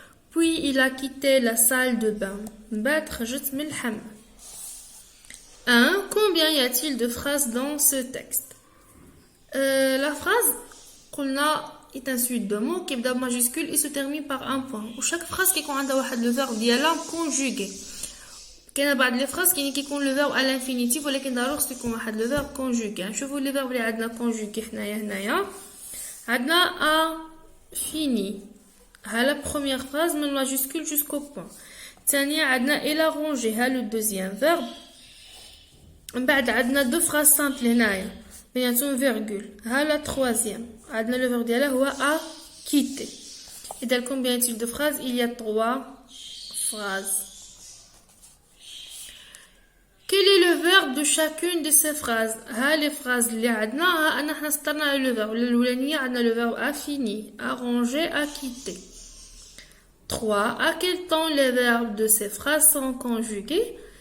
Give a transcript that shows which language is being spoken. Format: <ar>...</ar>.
<fr>Puis il a quitté la salle de bain.</fr> <ar>من بعد خرجت من الحمام. 1.</ar> <fr>Combien y a-t-il de phrases dans ce texte? La phrase</fr> <ar>قلنا</ar> <fr>est un suite de mots qui</fr> <ar>بدا</ar> <fr>majuscule et se termine par un point.</fr> <ar>وشاك phrase كيكون عندها واحد</ar> <fr>le verbe</fr> <ar>ديالها conjugué. كاينه بعض لي phrases كيكون</ar> <fr>le verbe à l'infinitif</fr> <ar>ولكن ضروري خصو يكون واحد le verbe conjugué. نشوفوا لي verbe اللي عندنا conjugué هنايا عندنا a fini.</ar> <fr>ها la première phrase من majuscule jusqu'au point.</fr> <ar>الثانيه عندنا</ar> <fr>il a rangé. ها le deuxième verbe.</fr> <ar>من بعد عندنا</ar> <fr>deux phrases simples</fr> <ar>هنايا بيناتهم virgule.</ar> <fr>ها la troisième.</fr> <ar>عندنا</ar> <fr>le verbe ديالها هو a quitté. Et dans combien y a-t-il de phrases? Il y a 3 phrases. Quel est le verbe de chacune de ces phrases?</fr> <ar>ها</ar> <fr>les phrases</fr> <ar>اللي عندنا ها أنا حنا سطرنا على le verbe. الأولانية عندنا</ar> <fr>le verbe a fini, a rangé, a quitté. 3. À quel temps les verbes de ces phrases sont conjugués?</fr>